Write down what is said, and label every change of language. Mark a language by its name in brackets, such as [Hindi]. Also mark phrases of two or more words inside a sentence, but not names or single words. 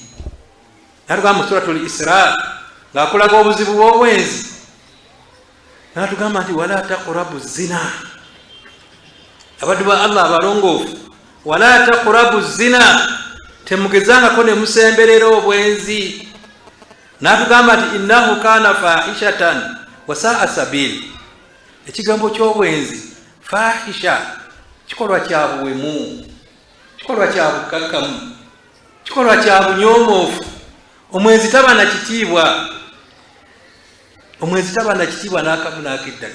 [Ganda] N'atugamba mu suratul Isra ng'akulaga obuzibu bw'obwenzi, n'atugamba nti [Arabic] ولا تقربوا الزنا. [Ganda] Abaddu ba Allah abalongoofu, [Arabic] ولا تقربوا الزنا, [Ganda] temugezangako ne musemberera obwenzi. N'atugamba nti [Arabic] إنه كان فاحشة وساء سبيلا. [Ganda] Ekigambo ky'obwenzi fahisha, kikolwa kya buwemu, kikolwa kya bukakamu, kikolwa kya bunyomoofu. Omwenzi taba na kitiibwa, omwenzi taba na kitiibwa n'akamu n'akiddaka.